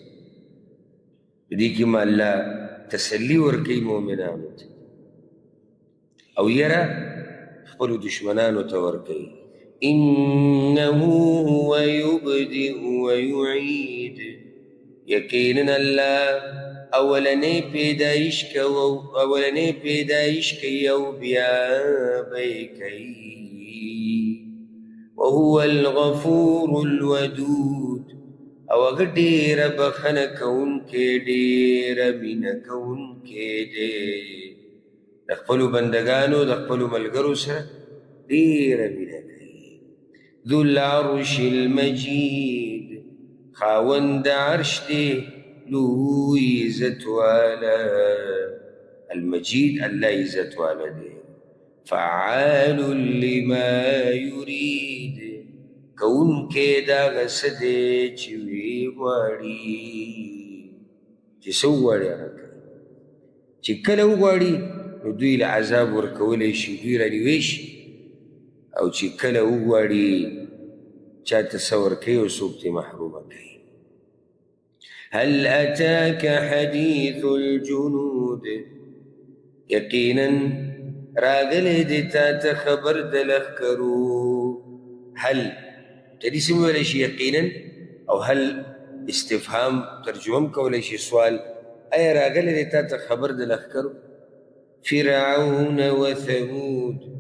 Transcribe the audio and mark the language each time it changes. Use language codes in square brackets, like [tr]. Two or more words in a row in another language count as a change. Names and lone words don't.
[ps] دې کې ما الله تسلي ورکوي مؤمنانو ته او یره خپلو دشمنانو ته ورکوي [ar] إنه هو يبدئ ويعيد [ps] یقینا الله اولنې پیدایش کوي او بیا به کوي [ar] وهو الغفور الودود [ps] او هغه ډېره بخښنه کوونکی ډېره مینه کوونکی دی د خپلو بندګانو د خپلو ملګرو سره ډېره مینه کوي [ar] ذو العرش المجید [ps] خاوند عرش دی لوی عزت والا المجید الله عزت والا دی [ar] فعال لما يريد [ps] کون کې دا غس دی چې وی غواړي چې څه وغواړي هغه کوي چې کله وغواړي نو دوی له عذاب ورکولی شي دوی رانیوی شي او چې کله وغواړي چاته څه ورکوي او څوک ترې محرومه کوي [ar] هل أتاك حديث الجنود [ps] یقینا راغلی دی تا ته خبر د لښکرو هل تدې ویلی شي یقینا او هل استفهام ترجمه هم کولی شي سوال ایا راغلی دی تا ته خبر د لښکرو فرعون وثمود